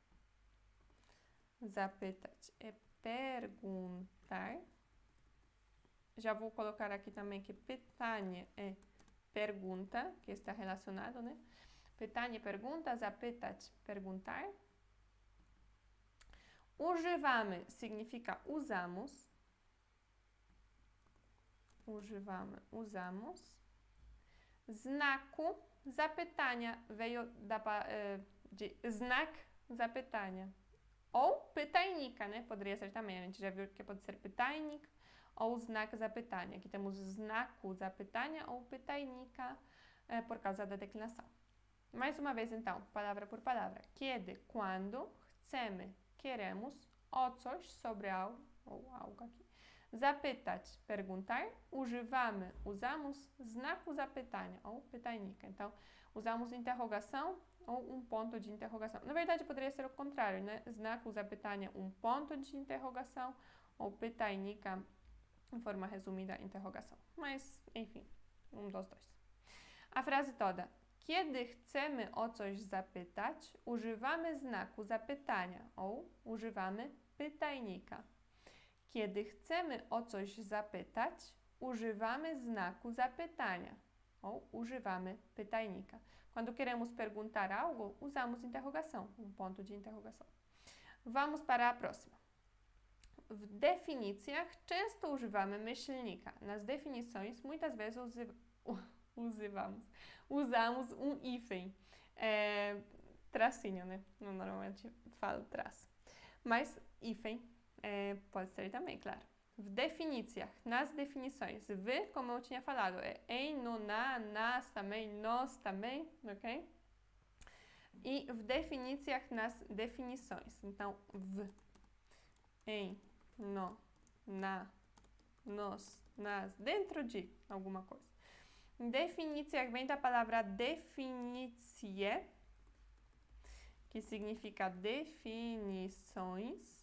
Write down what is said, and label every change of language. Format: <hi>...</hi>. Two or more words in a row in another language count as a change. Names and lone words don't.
<pt>Zapytać é perguntar. Já vou colocar aqui também que pytanie é pergunta, que está relacionado, né? Pytanie, pergunta, zapytać, perguntar. Używamy significa usamos. Używamy, usamos.</pt> <pl>Znaku zapytania</pl> <pt>veio de</pt> <pl>znak zapytania.</pl> <pt>Ou pytajnika, né? Poderia ser também. A gente já viu que pode ser pytajnik ou</pt> <pl>znak zapytania.</pl> <pt>Aqui temos</pt> <pl>znaku zapytania</pl> <pt>ou pytajnika por causa da declinação. Mais uma vez, então, palavra por palavra. Kiedy, quando, chcemy, queremos,</pt> <pl>o coś,</pl> <pt>sobre algo, ou algo aqui. Zapytać, perguntar. Używamy, usamos,</pt> <pl>znaku zapytania,</pl> <pt>ou pytajnika. Então, usamos interrogação ou ponto de interrogação. Na verdade, poderia ser o contrário, né?</pt> <pl>Znaku zapytania,</pl> <pt>ponto de interrogação, ou pytajnika, em forma resumida, interrogação. Mas, enfim, dos dois. A frase toda.</pt> <pl>Kiedy chcemy o coś zapytać, używamy znaku zapytania ou używamy pytajnika. Kiedy chcemy o coś zapytać, używamy znaku zapytania ou używamy pytajnika.</pl> <pt>Quando queremos perguntar algo, usamos interrogação, ponto de interrogação. Vamos para a próxima.</pt> <pl>W definicjach często używamy myślnika.</pl> <pt>Nas definições, muitas vezes usamos hífen. Tracinho, né? Normalmente falo traço. Mas hífen pode ser também, claro.</pt> <pl>W definicjach,</pl> <pt>nas definições. W, como eu tinha falado, é em, no, na, nas também, nós também, ok? E</pt> <pl>w definicjach,</pl> <pt>nas definições. Então, w, em, no, na, nos, nas, dentro de alguma coisa. Em definicjach vem da palavra definicje, que significa definições.</pt>